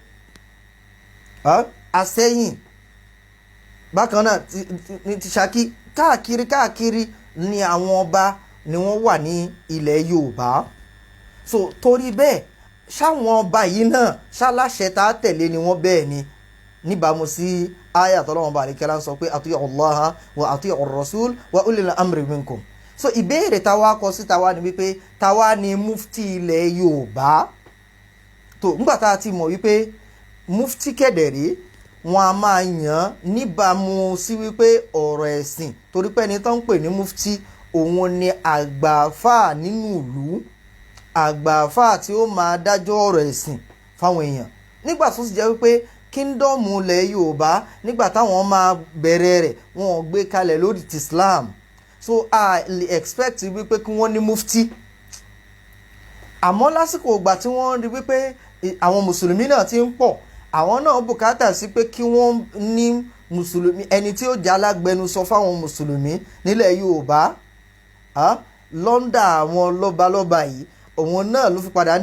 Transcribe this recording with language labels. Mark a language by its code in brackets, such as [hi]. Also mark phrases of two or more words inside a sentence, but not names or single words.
[yo] Asẹ́yìn, bákan náà ti Ṣakí, káàkiri ni àwọn ọba ni wọ́n wà ní ilẹ̀ Yorùbá. So torí bẹ́ẹ̀ ṣáwọn ọba yìí náà ṣáláṣẹ tá a tẹ̀lé ni wọ́n bẹ́ẹ̀ ni, níbàámu sí àyà t'Ọlọ́run bá àlekẹ́lá ń sọ pé [ar] أطيعوا الله وأطيعوا الرسول وأولي الأمر منكم. [yo] So ìbéèrè táwa kọ sí táwa ni wípé táwa ni mufti ilẹ̀ Yorùbá. tó nígbà tá a ti mọ̀ wípé mufti kẹ̀dẹ̀rẹ́ wọn a máa yàn níbàámu sí wípé ọ̀rọ̀ ẹ̀sìn, torí pé ẹni tó ń pè ní mufti òun ni àgbààfà nínú ìlú, àgbààfà tí ó máa dájọ́ ọ̀rọ̀ ẹ̀sìn fáwọn èèyàn. Nígbà tó sì jẹ́ wípé kingdom ilẹ̀ Yorùbá nígbà táwọn máa bẹ̀rẹ̀ rẹ̀ wọ́n gbé kalẹ̀ lórí ti Islam [en] so I expect [yo] wípé kí wọ́n ní mufti àmọ́ lásìkò ìgbà tí wọ́n rí wípé àwọn mùsùlùmí náà ti ń pọ̀ àwọn náà bùkátà sí pé kí wọ́n ní mùsùlùmí ẹni tí ó jẹ́ alágbẹnusọ fáwọn mùsùlùmí nílẹ̀ Yorùbá lọ́ndà àwọn lọ́balọ́ba yìí òun náà ló fi padà ń